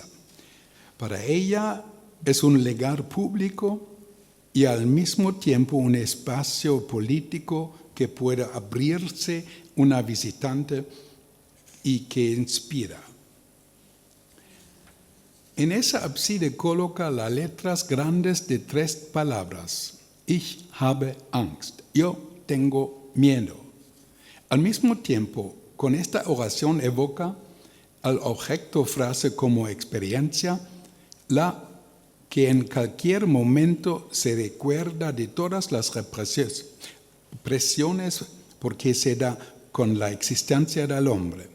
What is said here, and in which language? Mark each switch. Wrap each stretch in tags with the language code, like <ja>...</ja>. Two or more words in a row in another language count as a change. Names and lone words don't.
<es>Para ella es un lugar público y al mismo tiempo un espacio político que pueda abrirse una visitante y que inspira. En esa ábside coloca las letras grandes de 3 palabras.</es> <de>Ich habe Angst.</de> <es>Yo tengo miedo. Al mismo tiempo, con esta oración evoca al objeto frase como experiencia, la que en cualquier momento se recuerda de todas las presiones porque se da con la existencia del hombre.</es>